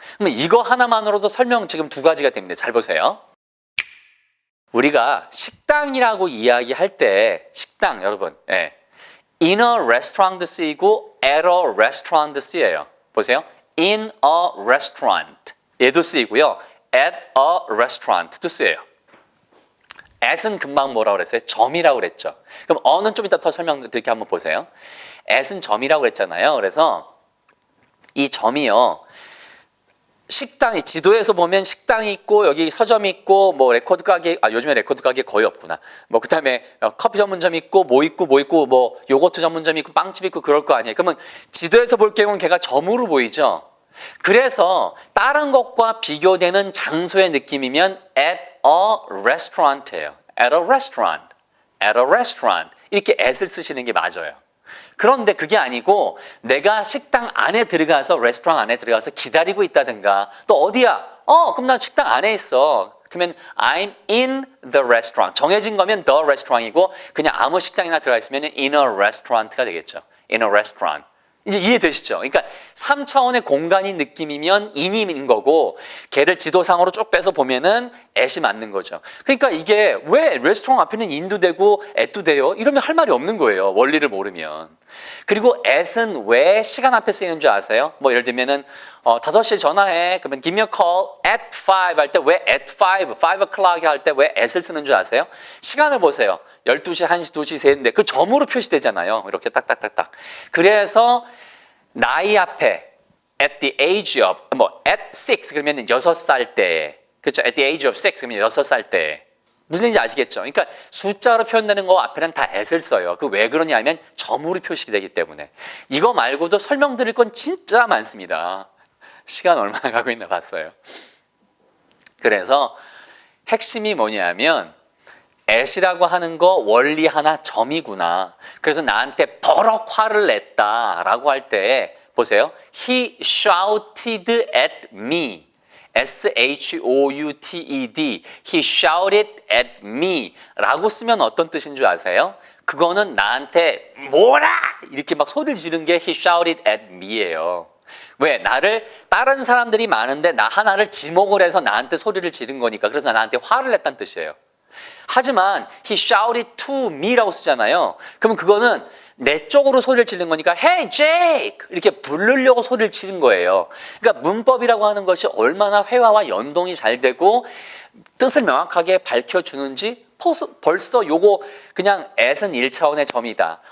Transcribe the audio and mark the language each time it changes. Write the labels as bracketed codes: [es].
[ko] 그럼 이거 하나만으로도 설명 지금 두 가지가 됩니다. 잘 보세요. 우리가 식당이라고 이야기할 때 식당 여러분, [en] in a restaurant [ko] 쓰이고 [en] at a restaurant [ko] 쓰여요. 보세요. [en] in a restaurant. [ko] 얘도 쓰이고요. [en] at a restaurant도 [ko] 쓰여요. at은 금방 뭐라고 그랬어요? 점이라고 그랬죠. 그럼 어는 좀 이따 더 설명드릴게 한번 보세요. at은 점이라고 그랬잖아요. 그래서 이 점이요. 식당이 지도에서 보면 식당이 있고 여기 서점이 있고 뭐 레코드 가게 요즘에 레코드 가게 거의 없구나. 뭐 그다음에 커피 전문점 있고 뭐 요거트 전문점 있고 빵집 있고 그럴 거 아니에요. 그러면 지도에서 볼 경우는 걔가 점으로 보이죠. 그래서 다른 것과 비교되는 장소의 느낌이면 [en] at a restaurant [ko] 예요. [en] at a restaurant. at a restaurant. [ko] 이렇게 at을 쓰시는 게 맞아요. 그런데 그게 아니고 내가 식당 안에 들어가서 레스토랑 안에 들어가서 기다리고 있다든가 또 어디야? 그럼 난 식당 안에 있어. 그러면 [en] I'm in the restaurant. [ko] 정해진 거면 the restaurant이고 그냥 아무 식당이나 들어가 있으면 [en] in a restaurant [ko] 가 되겠죠. [en] in a restaurant. [ko] 이제 이해되시죠? 그러니까 3차원의 공간이 느낌이면 in인 거고 걔를 지도상으로 쭉 빼서 보면은 at이 맞는 거죠. 그러니까 이게 왜 레스토랑 앞에는 in도 되고 at도 돼요? 이러면 할 말이 없는 거예요. 원리를 모르면. 그리고 at은 왜 시간 앞에 쓰이는 줄 아세요? 뭐 예를 들면은 5시에 전화해. 그러면 [en] give me a call at 5 [ko] 할 때 왜 [en] at 5 o'clock [ko] 할 때 왜 at을 쓰는 줄 아세요? 시간을 보세요. 12시, 1시, 2시, 3시인데 그 점으로 표시되잖아요. 이렇게 딱딱딱딱. 그래서 나이 앞에 [en] at the age of at 6 [ko] 그러면 6살 때. 그렇죠? [en] at the age of 6 [ko] 그러면 6살 때. 무슨 얘기인지 아시겠죠? 그러니까 숫자로 표현되는 거 앞에는 다 at을 써요. 그 왜 그러냐면 점으로 표시되기 때문에. 이거 말고도 설명드릴 건 진짜 많습니다. 시간 얼마나 가고 있나 봤어요. 그래서 핵심이 뭐냐면 at이라고 하는 거 원리 하나 점이구나. 그래서 나한테 버럭 화를 냈다라고 할 때 보세요. [en] He shouted at me. S-H-O-U-T-E-D. He shouted at me [ko] 라고 쓰면 어떤 뜻인 줄 아세요? 그거는 나한테 뭐라! 이렇게 막 소리를 지른 게 [en] he shouted at me [ko] 예요. 왜? 나를 다른 사람들이 많은데 나 하나를 지목을 해서 나한테 소리를 지른 거니까. 그래서 나한테 화를 냈다는 뜻이에요. 하지만 [en] he shouted to me [ko] 라고 쓰잖아요. 그러면 그거는 내 쪽으로 소리를 지른 거니까 [en] Hey Jake! [ko] 이렇게 부르려고 소리를 지른 거예요. 그러니까 문법이라고 하는 것이 얼마나 회화와 연동이 잘 되고 뜻을 명확하게 밝혀주는지 벌써 요거 그냥 at은 1차원의 점이다.